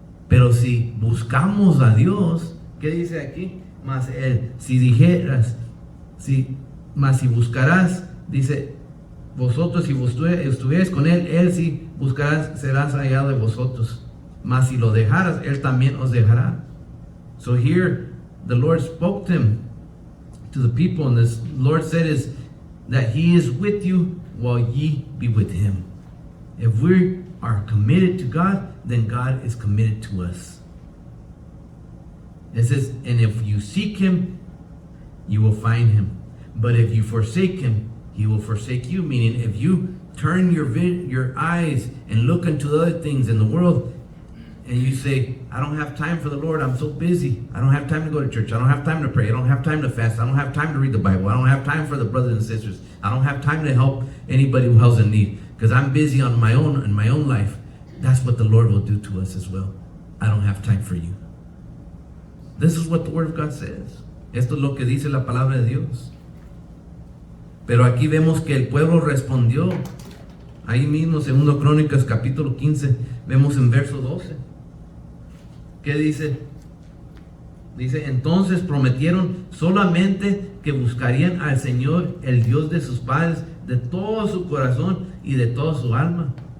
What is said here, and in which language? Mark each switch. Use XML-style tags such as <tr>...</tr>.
<es>Pero si buscamos a Dios, ¿qué dice aquí? Mas él, si dijeras, mas si buscarás, dice, vosotros si estuvierais con él, él si buscarás, serás hallado de vosotros. Mas si lo dejaras, él también os dejará.</es> <en>So here, the Lord spoke to him, to the people, and the Lord said is that he is with you while ye be with him. If we are committed to God, then God is committed to us. It says, and if you seek him, you will find him. But if you forsake him, he will forsake you. Meaning, if you turn your eyes and look into other things in the world, and you say, I don't have time for the Lord, I'm so busy. I don't have time to go to church. I don't have time to pray. I don't have time to fast. I don't have time to read the Bible. I don't have time for the brothers and sisters. I don't have time to help anybody who has a need because I'm busy on my own in my own life. That's what the Lord will do to us as well. I don't have time for you. This is what the Word of God says.</en> <es>Esto es lo que dice la palabra de Dios. Pero aquí vemos que el pueblo respondió. Ahí mismo, 2 Crónicas capítulo 15, vemos en verso 12. ¿Qué dice? Dice, entonces prometieron solamente que buscarían al Señor, el Dios de sus padres, de todo su corazón y de toda su alma.</es>